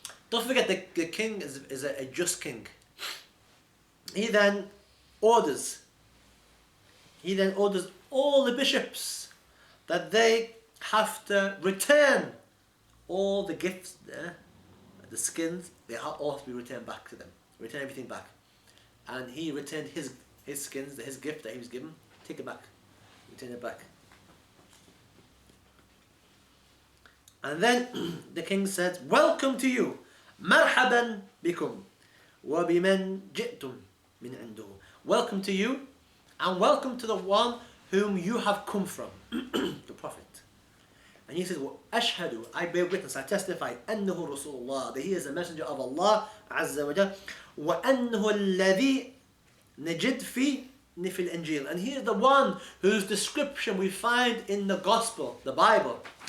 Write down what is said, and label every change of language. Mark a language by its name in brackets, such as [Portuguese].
[English] Don't forget, the king is a just king. He then orders all the bishops that they have to return all the gifts, the skins, they all have to be returned back to them. Return everything back. And he returned his skins, his gift that he was given, take it back. Return it back. And then the king said, welcome to you. [Arabic] مرحبا بكم وبمن جئتم من عنده. [English] Welcome to you, and welcome to the one whom you have come from, the Prophet. And he says, [Arabic] أشهد, [English] I bear witness, I testify, [Arabic] أنه رسول الله, [English] that he is the messenger of Allah عز وجل, [Arabic] وأنه الذي نجد في الإنجيل, [English] and he is the one whose description we find in the Gospel, the Bible.